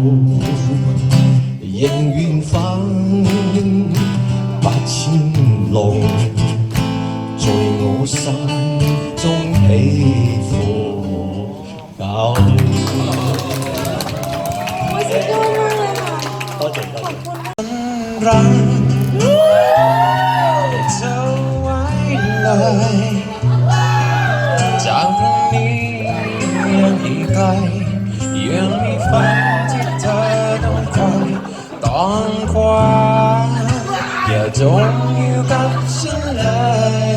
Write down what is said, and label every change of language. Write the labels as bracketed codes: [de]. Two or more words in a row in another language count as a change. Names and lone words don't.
[yue] 仍願翻百千浪，在我心中起伏夠。多謝多謝。 [th] รักเธอไว้เลยจากตรงนี้ยังอีกไกลยังมีฝันที่เธอต้องคอยต้องคว้าอย่าจมอยู่กับฉันเลย